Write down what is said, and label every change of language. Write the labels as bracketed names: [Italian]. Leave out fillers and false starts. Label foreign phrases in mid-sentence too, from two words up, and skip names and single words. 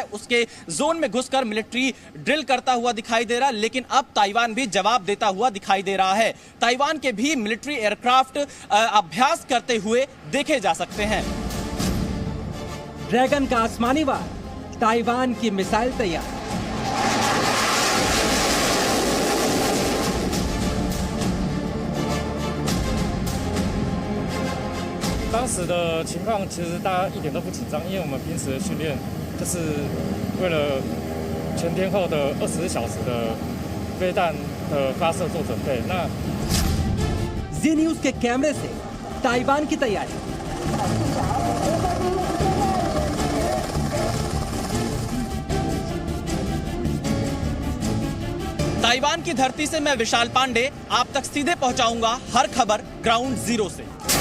[Hindi] उसके जोन में घुसकर [English] military drill [Hindi] करता हुआ दिखाई दे रहा है, लेकिन अब ताइवान भी जवाब देता हुआ दिखाई दे रहा है। ताइवान के भी [English] military aircraft [Hindi] अभ्यास करते हुए देखे जा सकते हैं। ड्रैगन का आसमानी वार, ताइवान की मिसाइल तैयार। [Chinese] 当时的情况其实大家一点都不紧张，因为我们平时的训练就是为了全天候的24小时的飞弹的发射做准备。那 [Hindi] जी न्यूज के कैमरे से ताइवान की तैयारी। ताइवान की धरती से मैं विशाल पांडे आप तक सीधे पहुंचाऊंगा हर खबर [English] ground zero [Hindi] से।